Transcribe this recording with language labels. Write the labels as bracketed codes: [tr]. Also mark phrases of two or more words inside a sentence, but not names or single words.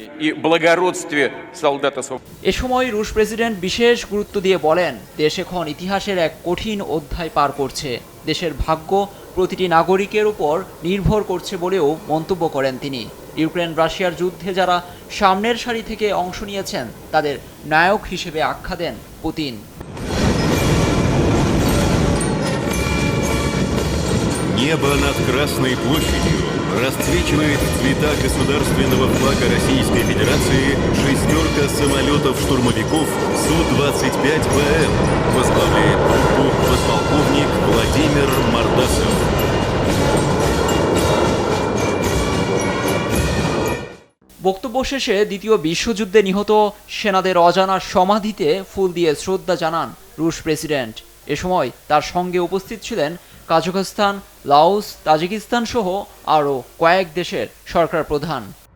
[bn] এ সময় রুশ প্রেসিডেন্ট বিশেষ গুরুত্ব দিয়ে বলেন, দেশ এখন ইতিহাসের এক কঠিন অধ্যায় পার করছে। দেশের ভাগ্য প্রতিটি নাগরিকের উপর নির্ভর করছে বলেও মন্তব্য করেন তিনি। ইউক্রেন রাশিয়ার যুদ্ধে যারা সামনের সারি থেকে অংশ নিয়েছেন তাদের নায়ক হিসেবে আখ্যা দেন পুতিন। [ru] Небо над Красной площадью расцвечивает в цвета государственного флага Российской Федерации шестерка самолетов-штурмовиков Су-25ВМ. Возглавляет группу подполковник Владимир Мордасов. [bn] বক্তব্য শেষে দ্বিতীয় বিশ্বযুদ্ধে নিহত সেনাদের অজানা সমাধিতে ফুল দিয়ে শ্রদ্ধা জানান রুশ প্রেসিডেন্ট। এ সময় তার সঙ্গে উপস্থিত ছিলেন কাজাখস্তান, লাওস, তাজিকিস্তান সহ আরও কয়েক দেশের সরকার প্রধান।